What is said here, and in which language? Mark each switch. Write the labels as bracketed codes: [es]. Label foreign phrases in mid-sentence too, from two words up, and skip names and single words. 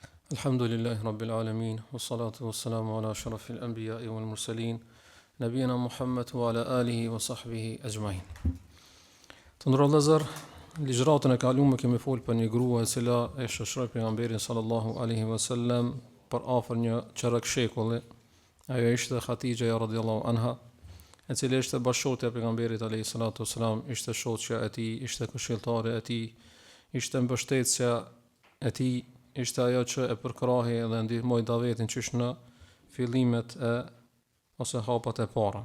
[ar] الحمد لله رب العالمين والصلاة والسلام على أشرف الأنبياء والمرسلين نبينا محمد وعلى آله وصحبه أجمعين. [sq] Të nderuar vëllezër, ligjëratën e kaluar kemi folur për një grua e cila e shoqëroi pejgamberin [ar] صلى الله عليه وسلم [sq] për afër një çerek shekulli. Ajo ishte Khatija [ar] رضي الله عنها, [sq] e cila ishte bashkëshortja e pejgamberit [ar] عليه الصلاة والسلام, [sq] ishte shoqja e tij, ishte këshilltare e tij, ishte mbështetësja e tij, ishte ajo që e përkrahi dhe ndihmoi davetin qysh në fillimet e ose hapat e para.